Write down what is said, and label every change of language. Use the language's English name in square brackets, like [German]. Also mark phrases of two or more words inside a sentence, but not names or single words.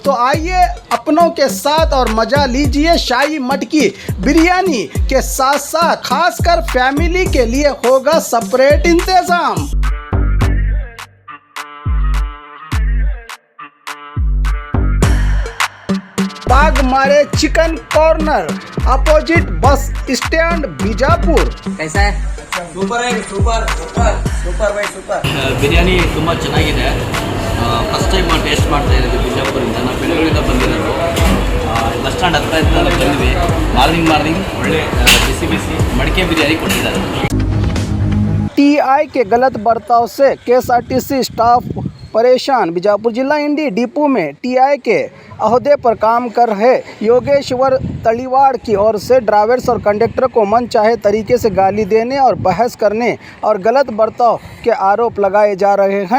[Hindi] तो आइए अपनों के साथ और मजा लीजिए शाही मटकी बिरयानी के साथ साथ खासकर फैमिली के लिए होगा सेपरेट इंतजाम। बाग मारे चिकन कॉर्नर, [English] opposite bus stand [Hindi] बीजापुर। कैसा है? [Kannada] ಸೂಪರ್ ಆಗಿ ಸೂಪರ್ ಸೂಪರ್ ಸೂಪರ್ ಬೈ ಸೂಪರ್ ಬಿರಿಯಾನಿ ತುಂಬ ಚೆನ್ನಾಗಿದೆ. [English] first time taste [Kannada] ಮಾಡ್ತಾ ಇದ್ದೀವಿ ಬಿಜಾಪುರಿಂದ. ನಾವು ಬೆಂಗಳೂರಿಂದ ಬಂದಿರೋದು. [English] bus stand [Kannada] ಹತ್ರ ಇದ್ದ ಬಂದ್ವಿ. ಮಾರ್ನಿಂಗ್ ಒಳ್ಳೆ ಬಿಸಿ ಮಡಿಕೆ बिरयानी ಕೊಟ್ಟಿದ್ದಾರೆ. [Hindi] टीआई के गलत बर्ताव से केएसआरटीसी स्टाफ परेशान। बीजापुर जिला इंडी डिपो में टीआई के अहदे पर काम कर रहे योगेश्वर तलीवाड़ की ओर से ड्राइवर्स और कंडक्टर को मनचाहे तरीके से गाली देने और बहस करने और गलत बर्ताव के आरोप लगाए जा रहे हैं।